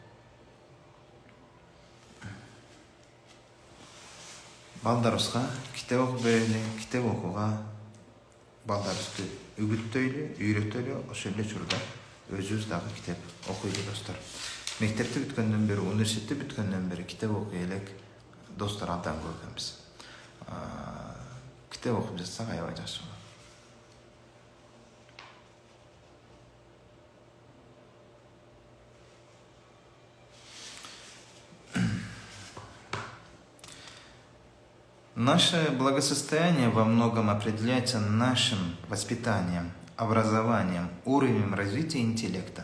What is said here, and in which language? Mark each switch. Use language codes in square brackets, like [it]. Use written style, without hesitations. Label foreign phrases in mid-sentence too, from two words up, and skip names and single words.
[ky] Балдарыбызга китеп окуп берели, китеп окууга балдарыбызды үгүттөйлү, үйрөтөлү, ошол эле учурда өзүбүз дагы китеп окуйлу достор. Мектепти бүткөндөн бери, университетти бүткөндөн бери китеп окуй элек достор абдан көп экенбиз. Китеп окуп жатсак аябай жакшы болот. [ru] Наше благосостояние во многом определяется нашим воспитанием, образованием, уровнем развития интеллекта.